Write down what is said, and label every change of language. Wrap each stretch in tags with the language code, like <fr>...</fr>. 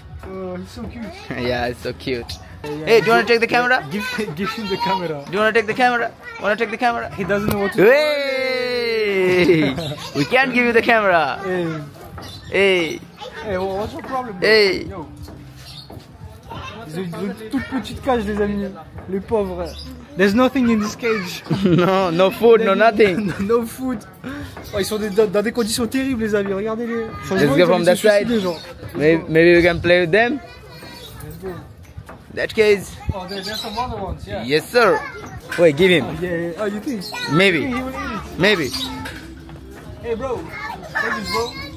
<en>Oh, he's so cute. Yeah, it's so cute. Hey, do you want to take the camera? Give him the camera. Do you want to take the camera? Want to take the camera? He doesn't know what to do. Hey! We can't give you the camera. Hey! Hey, what's your problem? Bro? Hey! Yo.</en> <fr>Ils ont une toute petite cage, les amis. Les pauvres.</fr> <en>There's nothing in this cage. No food, no nothing. No food.</en> <fr>Oh, ils sont dans des conditions terribles, les amis. Regardez-les.</fr> <en>Let's go from that side. Maybe we can play with them. Let's go. That case. Oh, there's some other ones, yeah. Yes, sir. Wait, give him. Yeah. Oh, you think? Maybe. He will eat it. Maybe. Hey, bro. Take this, bro.</en>